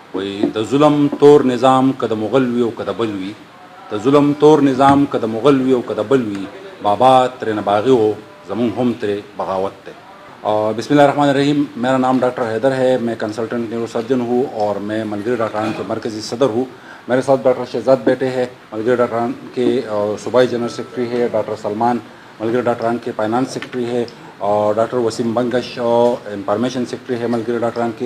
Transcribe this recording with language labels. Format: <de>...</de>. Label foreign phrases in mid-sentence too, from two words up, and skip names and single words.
<ps>وی د ظلم تور نظام که د مغل وي او که د بل وي، د ظلم تور نظام که د مغل وي او که د بل وي، بابا ترې نه باغی ہو زمون ہم ترې بغاوت تے۔</ps> <ur>بسم اللہ الرحمن الرحیم۔ میرا نام ڈاکٹر حیدر ہے، میں کنسلٹنٹ نیورو سرجن ہوں اور میں ملگری ڈاکٹران کے مرکزی صدر ہوں۔ میرے ساتھ ڈاکٹر شہزاد بیٹے ہیں، ملگری ڈاکٹران کے صوبائی جنرل سیکرٹری ہے، ڈاکٹر سلمان ملگری ڈاکٹران کے فائنانس سیکرٹری ہے، اور ڈاکٹر وسیم بنگش انفارمیشن سیکرٹری ہے ملگری ڈاکٹران کے۔</ur>